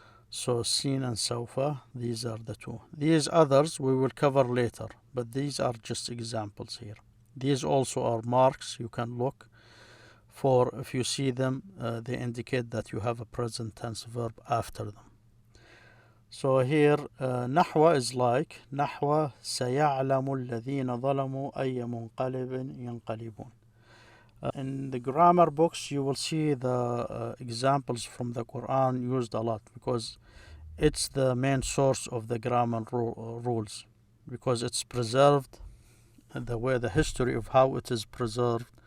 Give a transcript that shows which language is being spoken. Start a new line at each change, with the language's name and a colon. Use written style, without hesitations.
English: So seen and سوف, these are the two. These others we will cover later, but these are just examples here. These also are marks you can look for. If you see them, they indicate that you have a present tense verb after them. So here
Arabic: نحو
English: is like
Arabic: نحو سيعلم الذين ظلموا أي منقلب ينقلبون.
English: In the grammar books, you will see the examples from the Quran used a lot, because it's the main source of the grammar rules, because it's preserved, the history of how it is preserved.